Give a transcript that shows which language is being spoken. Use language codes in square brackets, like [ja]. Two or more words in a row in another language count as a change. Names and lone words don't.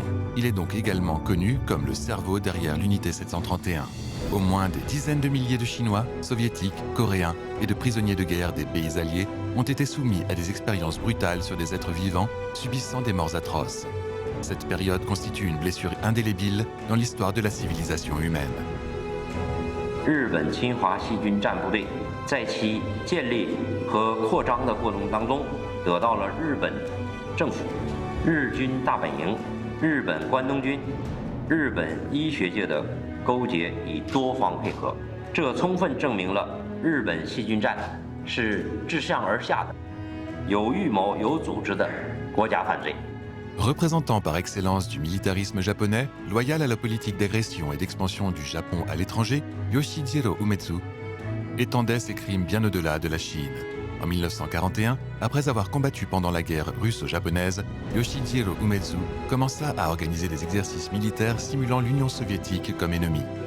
[fr] Il est donc également connu comme le cerveau derrière l'unité 731. Au moins des dizaines de milliers de Chinois, Soviétiques, Coréens et de prisonniers de guerre des pays alliés ont été soumis à des expériences brutales sur des êtres vivants, subissant des morts atroces. Cette période constitue une blessure indélébile dans l'histoire de la civilisation humaine. [zh] 日本侵华细菌战部队在其建立和扩张的过程当中，得到了日本政府、日军大本营、日本关东军、日本医学界的勾结与多方配合，这充分证明了日本细菌战是自上而下的、有预谋、有组织的国家犯罪。 [fr] Représentant par excellence du militarisme japonais, loyal à la politique d'agression et d'expansion du Japon à l'étranger, Yoshijiro Umezu étendait ses crimes bien au-delà de la Chine. En 1941, après avoir combattu pendant la guerre russo-japonaise, Yoshijiro Umezu commença à organiser des exercices militaires simulant l'Union soviétique comme ennemie.